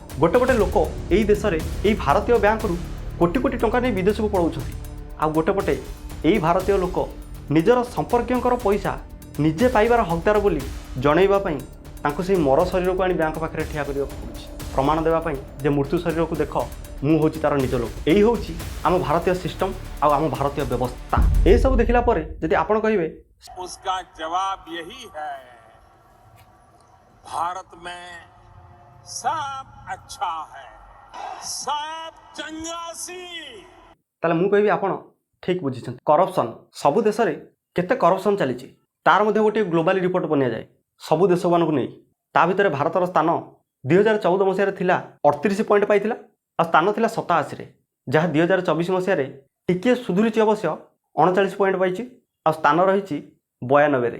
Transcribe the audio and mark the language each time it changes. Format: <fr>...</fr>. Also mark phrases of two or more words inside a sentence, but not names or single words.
<or>ଗୋଟେ ପଟେ ଲୋକ ଏଇ ଦେଶରେ ଏଇ ଭାରତୀୟ ବ୍ୟାଙ୍କରୁ କୋଟି କୋଟି ଟଙ୍କା ନେଇ ବିଦେଶକୁ ପଳାଉଛନ୍ତି, ଆଉ ଗୋଟେ ପଟେ ଏଇ ଭାରତୀୟ ଲୋକ ନିଜର ସମ୍ପର୍କୀୟଙ୍କର ପଇସା ନିଜେ ପାଇବାର ହକଦାର ବୋଲି ଜଣାଇବା ପାଇଁ ତାଙ୍କୁ ସେହି ମର ଶରୀରକୁ ଆଣି ବ୍ୟାଙ୍କ ପାଖରେ ଠିଆ କରିବାକୁ ପଡ଼ୁଛି, ପ୍ରମାଣ ଦେବା ପାଇଁ ଯେ ମୃତ୍ୟୁ ଶରୀରକୁ ଦେଖ, ମୁଁ ହେଉଛି ତାର ନିଜ ଲୋକ। ଏଇ ହେଉଛି ଆମ ଭାରତୀୟ ସିଷ୍ଟମ୍ ଆଉ ଆମ ଭାରତୀୟ ବ୍ୟବସ୍ଥା। ଏସବୁ ଦେଖିଲା ପରେ ଯଦି ଆପଣ କହିବେ</or> <hi>उसका जवाब यही है, भारत में सब अच्छा है, सब चंगासी।</hi> <or>ତାହେଲେ ମୁଁ କହିବି ଆପଣ ଠିକ୍ ବୁଝିଛନ୍ତି। କରପ୍ସନ୍, ସବୁ ଦେଶରେ କେତେ କରପ୍ସନ୍ ଚାଲିଛି ତାର ମଧ୍ୟ ଗୋଟିଏ</or> <en>globally report</en> <or>ବନିଆଯାଏ ସବୁ ଦେଶମାନଙ୍କୁ ନେଇ। ତା ଭିତରେ ଭାରତର ସ୍ଥାନ 2014 ମସିହାରେ ଥିଲା 38 ପଏଣ୍ଟ ପାଇଥିଲା, ଆଉ ସ୍ଥାନ ଥିଲା 87ରେ, ଯାହା 2024 ମସିହାରେ ଟିକିଏ ସୁଧୁରିଛି ଅବଶ୍ୟ 39 ପଏଣ୍ଟ ପାଇଛି, ଆଉ ସ୍ଥାନ ରହିଛି 92ରେ।</or>